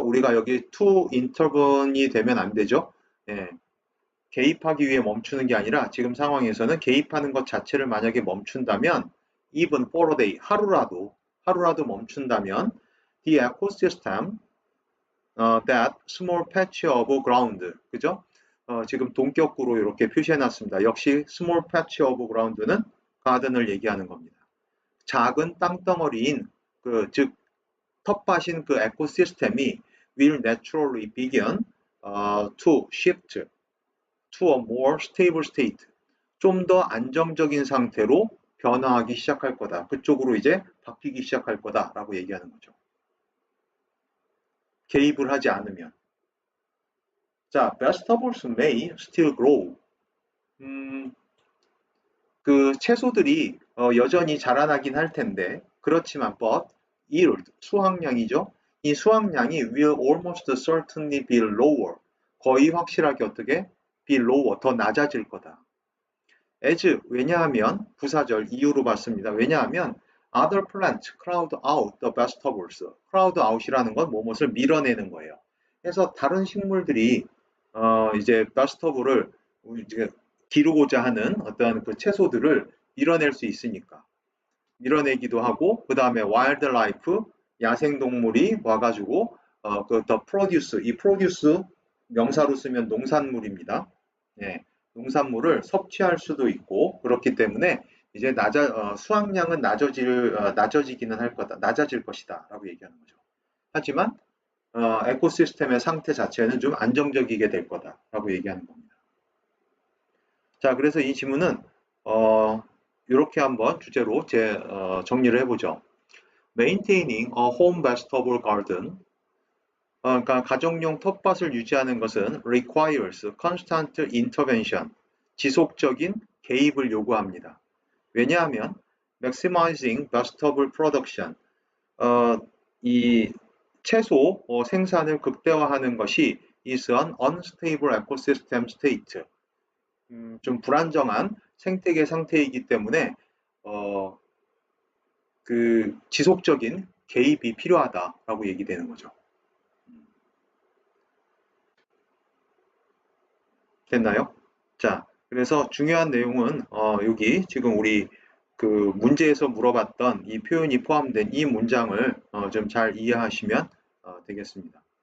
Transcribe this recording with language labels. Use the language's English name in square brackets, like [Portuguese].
[Korean] 우리가 여기 to intervene이 되면 안 되죠? 예, 개입하기 위해 멈추는 게 아니라 지금 상황에서는 개입하는 것 자체를 만약에 멈춘다면, [English] even for a day, [Korean] 하루라도 멈춘다면, [English] the ecosystem that small patch of ground, [Korean] 그죠? 지금 동격구로 이렇게 표시해놨습니다. 역시 [English] small patch of ground [Korean] 는 가든을 얘기하는 겁니다. 작은 땅덩어리인 즉 텃밭인 그 에코시스템이 [English] will naturally begin to shift to a more stable state. [Korean] 좀 더 안정적인 상태로 변화하기 시작할 거다. 그쪽으로 이제 바뀌기 시작할 거다라고 얘기하는 거죠. 개입을 하지 않으면. [English] 자, vegetables may still grow. [Korean] 그 채소들이 여전히 자라나긴 할 텐데 그렇지만 [English] but yield, [Korean] 수확량이죠. 이 수확량이 [English] will almost certainly be lower. [Korean] 거의 확실하게 어떻게? [English] be lower, [Korean] 더 낮아질 거다. as, 왜냐하면 부사절 이유로 봤습니다. 왜냐하면 [English] other plants crowd out the vegetables. crowd out [Korean] 이라는 건 무엇을 밀어내는 거예요. 그래서 다른 식물들이 이제 vegetable을 이제 기르고자 하는 어떤 그 채소들을 밀어낼 수 있으니까 밀어내기도 하고 그 다음에 wildlife 야생동물이 와가지고 [English] the produce [Korean] 이 produce 명사로 쓰면 농산물입니다. 예, 농산물을 섭취할 수도 있고 그렇기 때문에 이제 수확량은 낮아지기는 할 거다, 낮아질 것이다 라고 얘기하는 거죠. 하지만 에코시스템의 상태 자체는 좀 안정적이게 될 거다라고 얘기하는 겁니다. 자, 그래서 이 지문은 이렇게 한번 주제로 정리를 해보죠. [English] Maintaining a home vegetable garden, [Korean] 그러니까 가정용 텃밭을 유지하는 것은 [English] requires constant intervention, [Korean] 지속적인 개입을 요구합니다. 왜냐하면 [English] maximizing vegetable production, [Korean] 이 채소 생산을 극대화하는 것이 [English] is an unstable ecosystem state. [Korean] 좀 불안정한 생태계 상태이기 때문에 그 지속적인 개입이 필요하다라고 얘기되는 거죠. 됐나요? 자, 그래서 중요한 내용은 여기 지금 우리 그 문제에서 물어봤던 이 표현이 포함된 이 문장을 좀 잘 이해하시면 되겠습니다.